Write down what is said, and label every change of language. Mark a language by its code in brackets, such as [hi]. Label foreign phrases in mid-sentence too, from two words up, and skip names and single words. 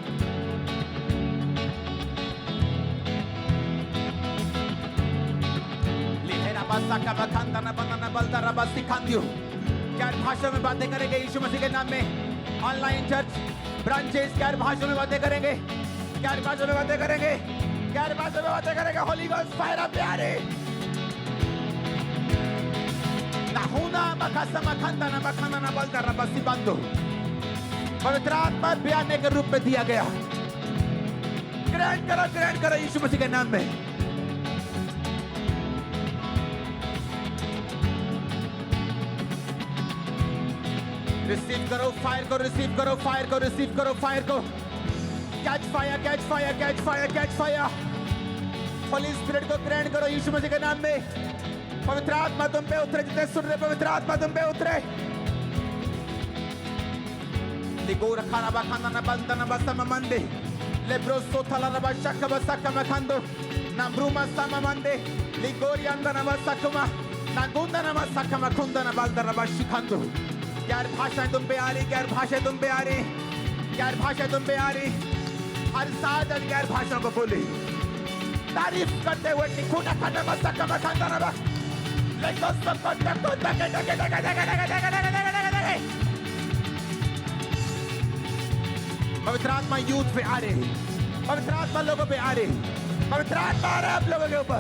[hi] गैर भाषाओं में बातें करेंगे यीशु मसीह के नाम में। [en] online church branches [hi] गैर भाषाओं में बातें करेंगे, गैर भाषा में बातें करेंगे, गैर भाषा में बातें करेंगे। [en] Holy Ghost fire up प्यारे। नाहुना मकासा मखंदा ना मखंदा ना बलता ना बसी बंदो। [hi] पवित्र आत्मा बयाने के रूप में दिया गया। ग्रहण करो यीशु मसीह के नाम में। रिसीव करो फायर को, रिसीव करो फायर को, रिसीव करो फायर को। [en] catch fire, catch fire, catch fire, catch fire. Holy Spirit [hi] को ग्रहण करो यीशु मसीह के नाम में। पवित्र आत्मा तुम पे उतरे, जितने सुन रहे पवित्र आत्मा तुम पे उतरे। लिगो रखाना बखाना ना बंदा ना बसम मंदे, लेब्रो सोथला ना बशक बसक मखंदो, ना ब्रूमा सम मंदे, लिगोरी अंदा ना बसकमा, ना गुंदा ना बसक मखुंदा ना बलदा ना बशिखंदो। गैर भाषा तुम पे आ रही, गैर भाषा तुम पे आ रही, गैर भाषा तुम पे आ रही। हर साथ गैर भाषा को बोले, तारीफ करते हुए निकुना खाना बसा कमा खाना ना बस। लेकिन सब को तक पवित्र आत्मा यूथ पे आ रहे, पवित्र आत्मा लोगों पे आ रहे, पवित्र आत्मा आ रहा है आप लोगों के ऊपर।